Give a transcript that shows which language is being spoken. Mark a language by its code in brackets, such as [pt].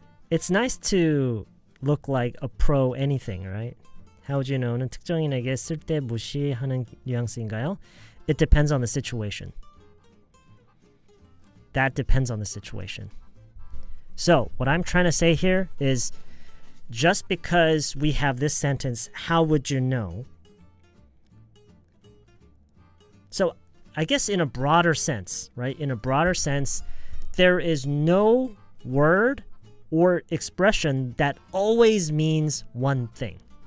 [en] It's nice to look like a pro anything, right? How would you know [ko] 는 특정인에게 쓸데 무시하는 뉘앙스인가요? [en] It depends on the situation. That depends on the situation. So, what I'm trying to say here is just because we have this sentence, how would you know? So, I guess in a broader sense, right? In a broader sense, there is no word or expression that always means one thing.